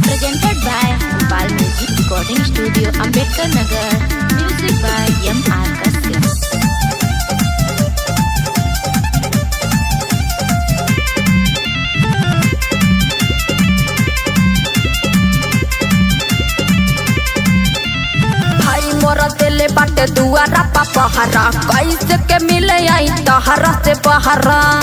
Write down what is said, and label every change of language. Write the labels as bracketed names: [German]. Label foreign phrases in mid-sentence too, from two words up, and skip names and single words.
[English] presented by Bal Music Recording Studio, Ambedkar Nagar. Music by M.R. Kassim. [Bhojpuri] दिले बाटे दुआरा पा पहरा कैसे के मिले आई तहरा से बहरा